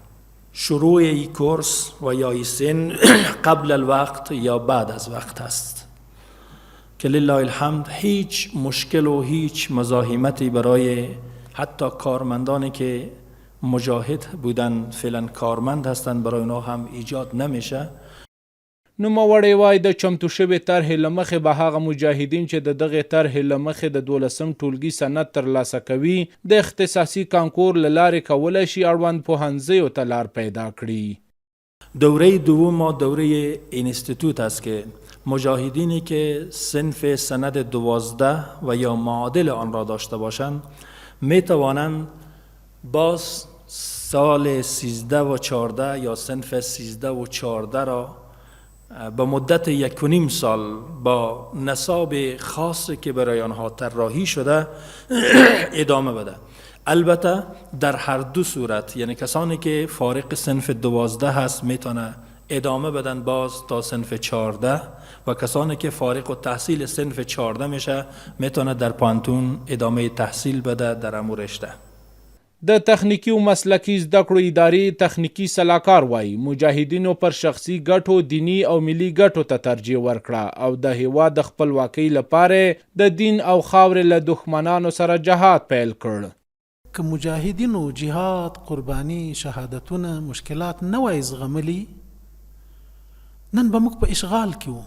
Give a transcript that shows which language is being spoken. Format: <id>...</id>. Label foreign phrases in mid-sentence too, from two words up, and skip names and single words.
<fa>شروع این کورس و یا این سن قبل الوقت یا بعد از وقت است که لله الحمد هیچ مشکل و هیچ مزاحمتی برای حتی کارمندانی که مجاهد بودن فعلا کارمند هستند برای اونا هم ایجاد نمیشه.</fa> <ps>نوموړی وایي د چمتو شوې طرحې له مخې به هغه مجاهدین چې د دغې طرحې له مخې د 12م ټولګي سند ترلاسه کوي د اختصاصي کانکور له لارې کولی شي اړوند پوهنځیو ته لار پیدا کړي.</ps> <fa>دوره دوم ما دوره انستیتوت است که مجاهدینی که صنف سند 12 و یا معادل آن را داشته باشند می توانند باز سال 13 و 14 یا صنف 13 و 14 را به مدت 1.5 سال با نصاب خاصی که برای آنها طراحی شده ادامه بده. البته در هر دو صورت، یعنی کسانی که فارغ صنف 12 هست میتونه ادامه بدن باز تا صنف 14 و کسانی که فارغ التحصیل صنف 14 میشه میتونه در پانتون ادامه تحصیل بده در امو رشته.</fa> <ps>د تخنیکی او مسلکی زده کړو ادارې تخنیکی سلاکار وایي مجاهدینو پر شخصي ګټو دینی او ملي ګټو ته ترجیح ورکړه او د هیواد د خپلواکۍ لپاره د دین او خاورې له دښمنانو سره جهاد پیل کړ. که مجاهدینو جهاد، قربانی، شهادتونه، مشکلات نه وای زغملي نن به موږ په اشغال کې وو.</ps>